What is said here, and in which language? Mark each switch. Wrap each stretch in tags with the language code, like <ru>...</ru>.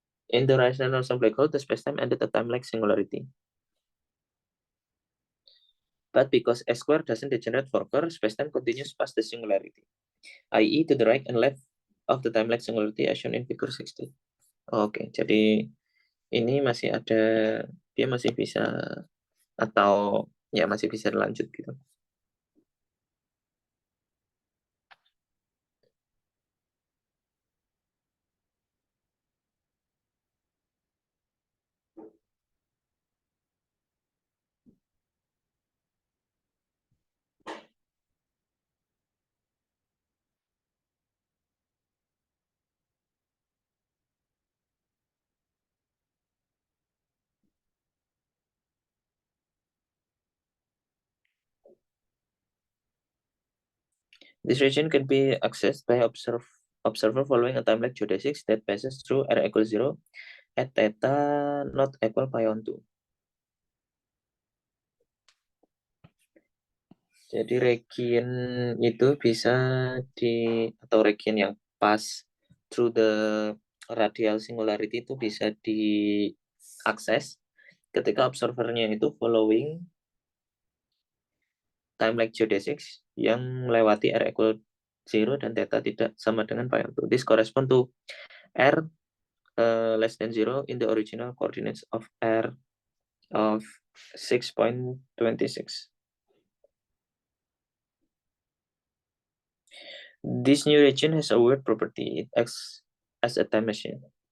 <en>In the rational Nordstrom black hole, the spacetime ended at time-like singularity. But because S square doesn't degenerate further, spacetime continues past the singularity, i.e. to the right and left of the time-like singularity as shown in figure 60.</en> <id>Oke, jadi ini masih ada, dia masih bisa atau ya masih bisa lanjut gitu.</id> <en>This region can be accessed by observer following a time-like geodesics that passes through r equals 0 at theta not equal pi on 2.</en> <id>Jadi region itu bisa atau region yang</id> <en>pas through the radial singularity</en> <id>itu bisa diakses ketika observernya itu</id> <en>following time-like geodesics</en> <id>yang melewati r equal 0 dan theta tidak sama dengan pi on 2.</id> <en>This correspond to r less than 0 in the original coordinates of r of 6.26. This new region has a weird property. It acts as a time machine.</en>